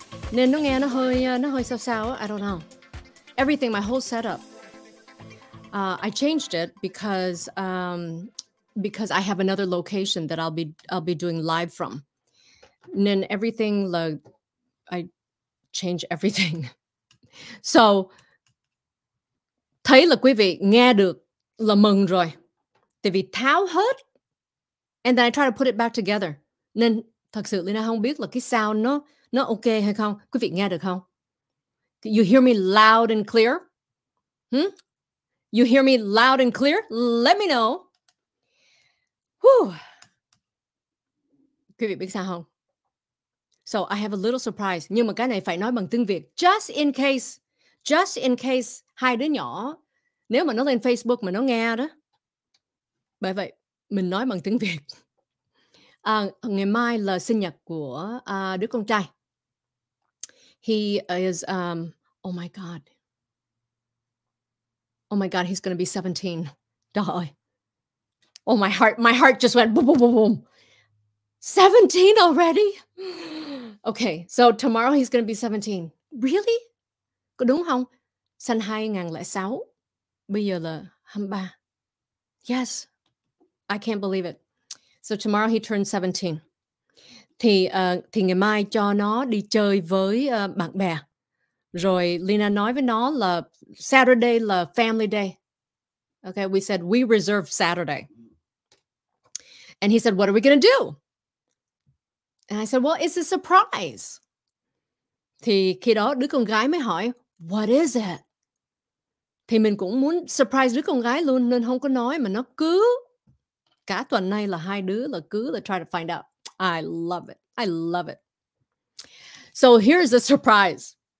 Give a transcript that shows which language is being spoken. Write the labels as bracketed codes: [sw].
[vi] Nên nó nghe nó hơi sao. [en] I don't know. Everything, my whole setup. I changed it because I have another location that I'll be doing live from. Nên everything I change everything. [vi] So thấy là quý vị nghe được là mừng rồi. Tại vì tháo hết. [en] And then I try to put it back together. [vi] Nên thật sự Leyna không biết là cái sound nó ok hay không. Quý vị nghe được không? [en] You hear me loud and clear? You hear me loud and clear? Let me know. Whew. [vi] Quý vị biết sao không? [en] So I have a little surprise. [vi] Nhưng mà cái này phải nói bằng tiếng Việt. [en] Just in case [vi] hai đứa nhỏ, nếu mà nó lên Facebook mà nó nghe đó. Bởi vậy, mình nói bằng tiếng Việt. Ngày mai là sinh nhật của đứa con trai. [en] He is, oh my God, he's going to be 17. [vi] Trời ơi. [en] Oh, my heart just went boom, boom, boom, boom. 17 already? Okay, so tomorrow he's going to be 17. [vi] Really? Có đúng không? Sinh 2006. Bây giờ là 23. [en] Yes. I can't believe it. So tomorrow he turns 17. [vi] Thì ngày mai cho nó đi chơi với bạn bè. Rồi Leyna nói với nó là Saturday là family day. [en] Okay, we said we reserve Saturday. And he said, what are we going to do? And I said, well, it's a surprise. [vi] Thì khi đó đứa con gái mới hỏi, [en] what is it? [vi] Thì mình cũng muốn surprise đứa con gái luôn nên không có nói mà nó cứ cả tuần nay là hai đứa là cứ là [en] try to find out. I love it. So here's the surprise.